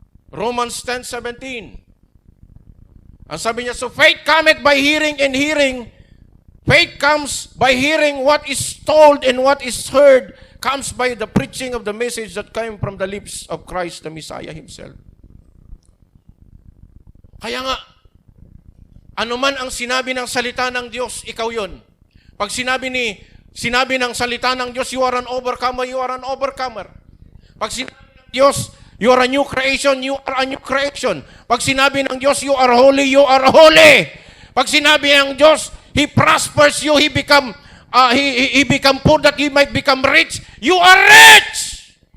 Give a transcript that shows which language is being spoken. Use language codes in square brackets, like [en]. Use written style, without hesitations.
[en] Romans 10:17. [tl] Ang sabi niya, [en] so faith cometh by hearing, and hearing, faith comes by hearing what is told, and what is heard comes by the preaching of the message that came from the lips of Christ the Messiah Himself. [tl] Kaya nga, anuman ang sinabi ng salita ng Diyos, ikaw yon. Pag sinabi ng salita ng Diyos, [en] you are an overcomer, you are an overcomer. [tl] Pag sinabi ng Diyos, [en] you are a new creation, you are a new creation. [tl] Pag sinabi ng Diyos, [en] you are holy, you are holy. Pag sinabi ng Diyos, He prospers you, He become poor that He might become rich, you are rich.